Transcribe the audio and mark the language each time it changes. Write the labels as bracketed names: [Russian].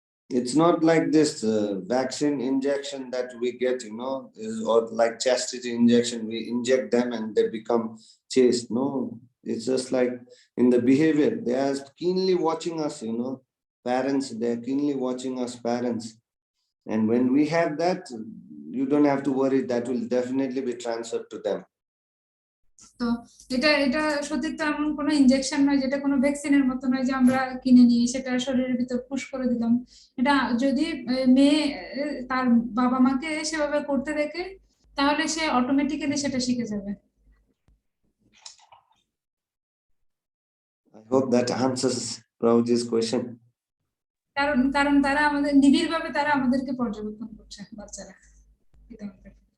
[English] It's not like this vaccine injection that we get, or like chastity injection, we inject them and they become chaste. No, it's just like in the behavior, they are keenly watching us, parents, they're keenly watching us parents. And when we have that, you don't have to worry, that will definitely be transferred to them. [Bangla] তো এটা সতীত্ব এমন কোনো injection নয়, যেটা কোনো ভ্যাকসিনের মতো নয় যে আমরা কিনে নিয়ে সেটা শরীরের ভিতর পুশ করে দিলাম। এটা যদি মেয়ে তার বাবা মাকে সেভাবে করতে দেখে, তাহলে সে অটোমেটিক্যালি সেটা শিখে যাবে। [English] I hope that answers Prabhuji's question. [Bangla] কারণ কারণ তারা আমাদের নিবিড় ভাবে তারা আমাদেরকে পর্যবেক্ষণ করছে বাচ্চারা পিতামাতা।